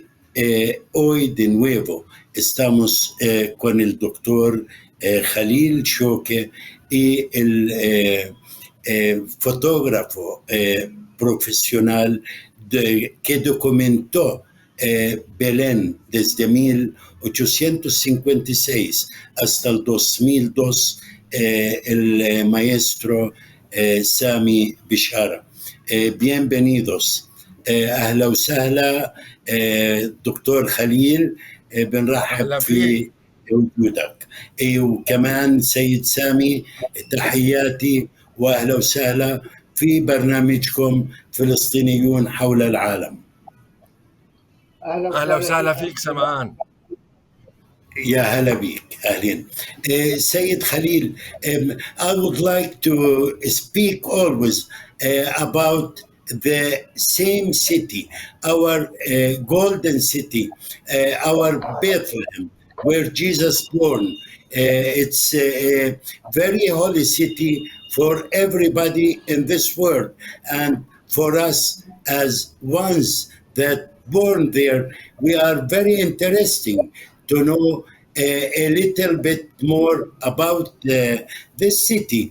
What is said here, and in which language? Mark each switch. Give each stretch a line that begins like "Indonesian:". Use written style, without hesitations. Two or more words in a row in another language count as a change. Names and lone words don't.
Spanish: hoy de nuevo estamos con el doctor Khalil Shokeh y el fotógrafo profesional que documentó Belén desde 1856 hasta el 2002, el maestro Sami Bishara. Bienvenidos.
Arabic: أهلا وسهلا دكتور خليل، بنرحب في وجودك. وكمان سيد سامي، تحياتي واهلا وسهلا في برنامجكم فلسطينيون حول العالم. اهلا وسهلا فيك سمعان. يا هلا بيك، اهلين. سيد خليل,
English: I would like to speak always about the same city, our golden city, our Bethlehem, where Jesus born. It's a very holy city for everybody in this world, and for us as ones that born there, we are very interesting to know a little bit more about this city.